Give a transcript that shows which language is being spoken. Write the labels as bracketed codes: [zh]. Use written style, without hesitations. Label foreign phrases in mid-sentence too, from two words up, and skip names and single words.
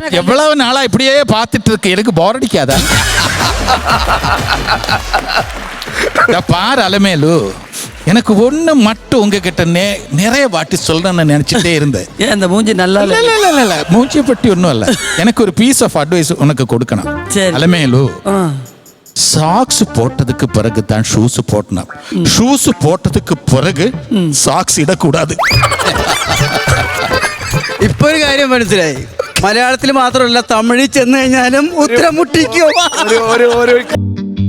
[ta] எவ்வளவு நாளா இப்படியே பார்த்துட்டு இருக்கு, எனக்கு போர் அடிக்காதா? பாரு அலமேலு, எனக்கு ஒண்ணு மட்டும் உங்ககிட்ட நிறைய வாட்டி சொல்றேன்னு நினைச்சிட்டே இருந்தேன். ஏன் இந்த மூஞ்சி நல்லா இல்ல மூஞ்சி பற்றி ஒன்றும் இல்ல, எனக்கு ஒரு [en] piece of advice [ta] உனக்கு கொடுக்கணும். அலமேலு, சாக்ஸ் போட்டதுக்கு பிறகு தான் ஷூஸ் போடணும், ஷூஸ் போட்டதுக்கு பிறகு சாக்ஸ் ഇടകൂടാതെ. [ml] ഇപ്പൊ ഒരു കാര്യം മനസ്സിലായി, മലയാളത്തിൽ മാത്രമല്ല തമിഴിൽ ചെന്ന് കഴിഞ്ഞാലും ഉത്തരം മുട്ടിക്കോ.